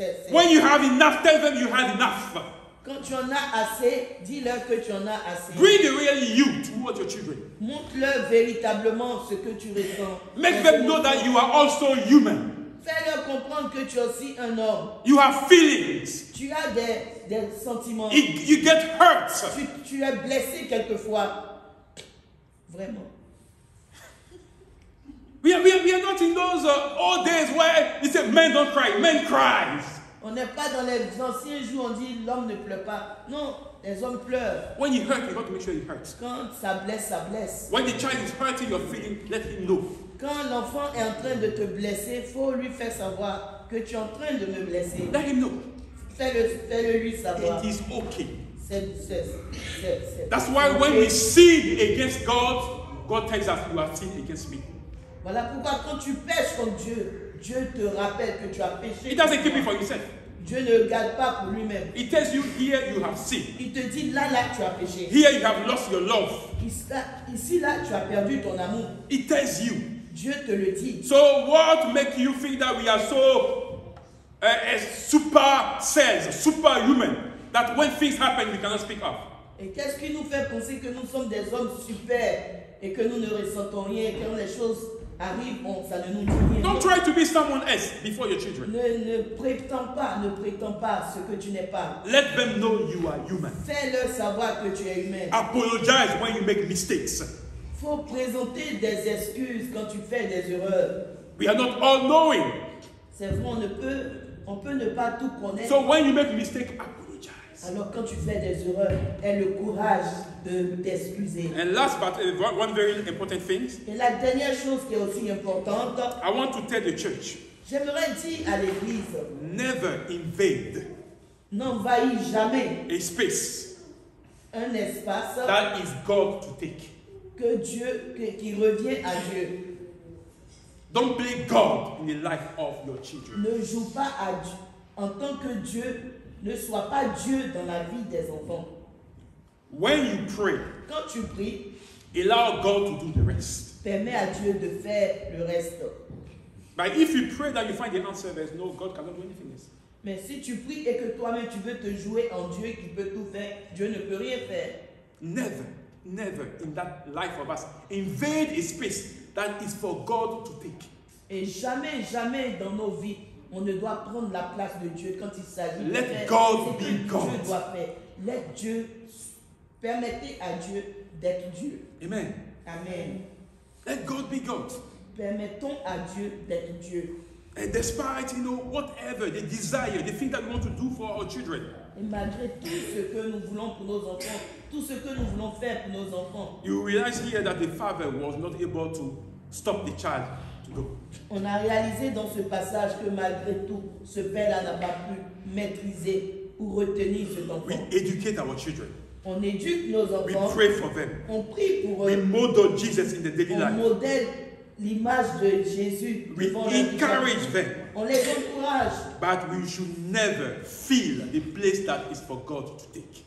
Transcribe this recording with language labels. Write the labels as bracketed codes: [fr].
[en] When you have enough, tell them you had enough. [fr] Quand tu en as assez, dis-leur que tu en as assez. [en] Bring the real you towards your children. [fr] Montre-leur véritablement ce que tu ressens. [en] Make them know that you are also human. [fr] Fais-leur comprendre que tu es aussi un homme. [en] You have feelings. [fr] Tu as des sentiments. [en] You get hurt. [fr] Tu es blessé quelquefois. Vraiment. [en] We are not in those old days where they say men don't cry. Men cries. [fr] On n'est pas dans les anciens jours, on dit l'homme ne pleure pas. Non, les hommes pleurent. [en] When you hurt, you have to make sure he hurts. [fr] Quand ça blesse, ça blesse. [en] When the child is hurting your feeling, let him know. [fr] Quand l'enfant est en train de te blesser, il faut lui faire savoir que tu es en train de me blesser. [en] Let him know. [fr] Fais-le lui savoir. [en] It is okay. [fr] C'est [en] That's why when we sin against God, God tells us you have sinned against me. [fr] Voilà pourquoi quand tu pêches contre Dieu, Dieu te rappelle que tu as péché. [en] He doesn't keep it for himself. [fr] Dieu ne garde pas pour lui-même. [en] He tells you here you have sinned. [fr] Il te dit là tu as péché. [en] Here you have lost your love. [fr] Ici là tu as perdu ton amour. [en] He tells you. [fr] Dieu te le dit. [en] So what makes you think that we are so super cells, superhuman, that when things happen we cannot speak up? [fr] Et qu'est-ce qui nous fait penser que nous sommes des hommes super et que nous ne ressentons rien, et quand les choses arrivent, ça ne nous dit rien. [en] Don't try to be someone else before your children. [fr] Ne prétends pas ce que tu n'es pas. [en] Let them know you are human. [fr] Fais-leur savoir que tu es humain. [en] Apologize when you make mistakes. [fr] Faut présenter des excuses quand tu fais des erreurs. [en] We are not all knowing. [fr] C'est vrai, on peut ne pas tout connaître. [en] So when you make a mistake, apologize. [fr] Alors quand tu fais des erreurs, aie le courage de t'excuser. [en] And last but one very important thing. [fr] Et la dernière chose qui est aussi importante, [en] I want to tell the church. [fr] J'aimerais dire à l'église, [en] never invade. [fr] N'envahis jamais [en] a space. [fr] Un espace. [en] That is God to take. [fr] Que Dieu, qui revient à Dieu. [en] Don't play God in the life of your children. [fr] Ne joue pas à Dieu en tant que Dieu. Ne sois pas Dieu dans la vie des enfants. [en] When you pray, [fr] quand tu pries, [en] allow God to do the rest. [fr] Permets à Dieu de faire le reste. [en] But if you pray that you find the answer, there's no God cannot do anything else. [fr] Mais si tu pries et que toi-même tu veux te jouer en Dieu qui peut tout faire, Dieu ne peut rien faire. [en] Never in that life of us invade a space that is for God to take. [fr] Et jamais dans nos vies, on ne doit prendre la place de Dieu quand il s'agit de faire [en] God [fr] ce que [en] be God. [fr] Dieu doit faire. Let Dieu, permettez à Dieu d'être Dieu. [en] Amen. [fr] Amen. [en] Let God be God. [fr] Permettons à Dieu d'être Dieu. [en] And despite, whatever the desire, the thing that we want to do for our children. [fr] Et malgré tout ce que nous voulons pour nos enfants, tout ce que nous voulons faire pour nos enfants. [en] You realize here that the father was not able to stop the child to go. [fr] On a réalisé dans ce passage que malgré tout, ce père-là n'a pas pu maîtriser ou retenir cet enfant. [en] We educate our children. [fr] On éduque nos enfants. [en] We pray for them. [fr] On prie pour [en] We [fr] eux. [en] model Jesus in the daily [fr] On [en] life. [fr] modèle l'image de Jésus. [en] We encourage them. [fr] On les encourage. [en] But we should never feel the place that is for God to take.